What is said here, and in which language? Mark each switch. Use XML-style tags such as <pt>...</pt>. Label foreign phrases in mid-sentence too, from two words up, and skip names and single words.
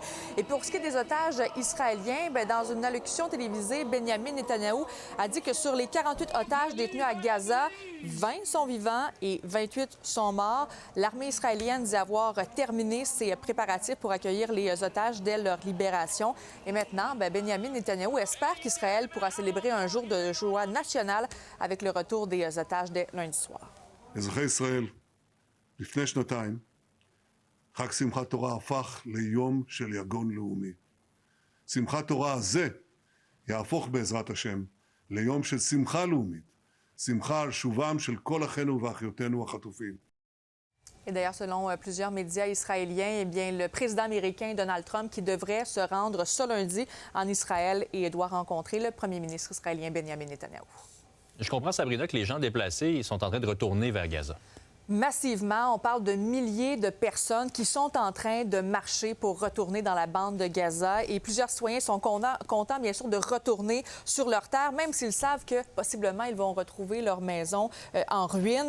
<fr>Et pour ce qui est des otages israéliens, bien, dans une allocution télévisée, Benjamin Netanyahou a dit que sur les 48 otages détenus à Gaza, 20 sont vivants et 28 sont morts. L'armée israélienne dit avoir terminé ses préparatifs pour accueillir les otages dès leur libération. Et maintenant, bien, Benjamin Netanyahou espère qu'Israël pourra célébrer un jour de joie nationale avec le retour des otages dès lundi soir.</fr> <he>אזרחי ישראל, לפני שנתיים, חג שמחת תורה הפך ליום של יגון לאומי. שמחת תורה הזה יהפוך בעזרת השם ליום של שמחה לאומית, שמחה על שובם של כל אחינו ואחיותינו החטופים.</he> <fr>Et d'ailleurs, selon plusieurs médias israéliens, eh bien, le président américain Donald Trump qui devrait se rendre ce lundi en Israël et doit rencontrer le premier ministre israélien Benjamin Netanyahou. Je comprends, Sabrina, que les gens déplacés ils sont en train de retourner vers Gaza. Massivement, on parle de milliers de personnes qui sont en train de marcher pour retourner dans la bande de Gaza et plusieurs citoyens sont contents, bien sûr, de retourner sur leur terre, même s'ils savent que possiblement ils vont retrouver leur maison en ruine.</fr>